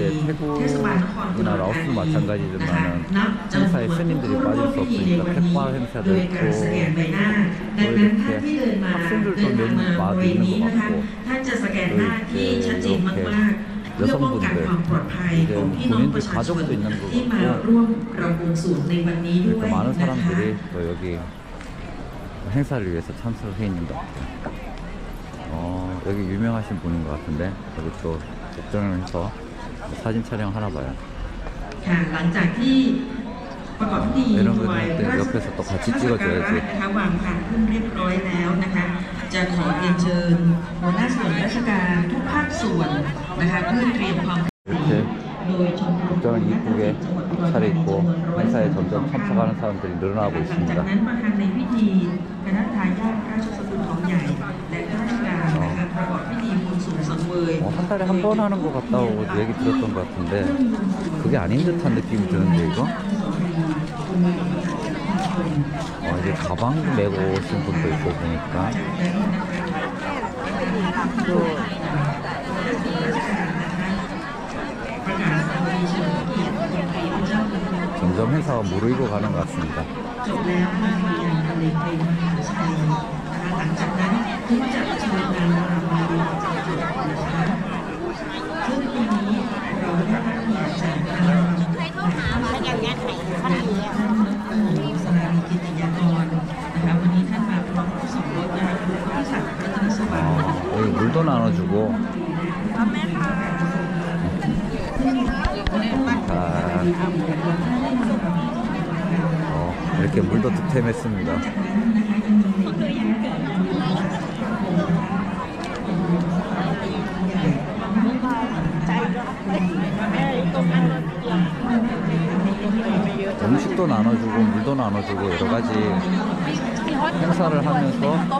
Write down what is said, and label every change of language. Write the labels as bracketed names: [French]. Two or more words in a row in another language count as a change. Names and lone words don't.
[Korean] 태국이나 라오스도 마찬가지지만 행사에 스님들이 빠질 수 없으니까 택바 행사도 있고 또 이렇게 학생들도 몇 마도 있는 것 같고 또 이렇게 여성분들 이제 군인들 가족도 있는 것 같고 이렇게 많은 사람들이 또 여기 행사를 위해서 참석을 해 있는 것 같아요. 여기 유명하신 분인 것 같은데 여기 또 복장을 해서 사진 촬영 하나 봐요. [Thai] หลังจากที่ประกอบพิธีถวายพระราชสักการะนะคะวางพานขึ้นเรียบร้อยแล้วนะคะจะขอเรียนเชิญหัวหน้าส่วนราชการทุกภาคส่วนนะคะเพื่อเตรียมความพร้อม [Korean] 이렇게 복장을 이쁘게 차려입고 행사에 점점 참석하는 사람들이 늘어나고 [Thai] หลัง [Korean] 있습니다. [Thai] จากนั้นประธานในพิธีคณะทายาทราชสกุลทองใหญ่และข้าราชการนะคะประกอบพิธีบุญสูงสังเวย [Korean] 한 달에 한 번 하는 것 같다고 얘기 들었던 것 같은데 그게 아닌 듯한 느낌이 드는데 이거? 이제 가방도 메고 오신 분도 있고 보니까 [Thai] ดู [Korean] 점점 행사가 무르익어 가는 것 같습니다. [Thai] จบแล้วภาคเรียนบรรเลงเพลงมหาชัยนะคะหลังจากนั้นถึงจะเชิญนางรำมาเรียนจบนะคะซึ่งปีนี้เราได้รับเกียรติจากนางรำท่านดร. สรารีกิติยากรนะคะวันนี้ท่านมาพร้อมผู้สมรสนะคะคุณพิศักดิ์รัตนสวัสดิ์ [Korean] 여기 물도 나눠주고. 이렇게 물도 득템했습니다. 음식도 나눠주고 물도 나눠주고 여러 가지 행사를 하면서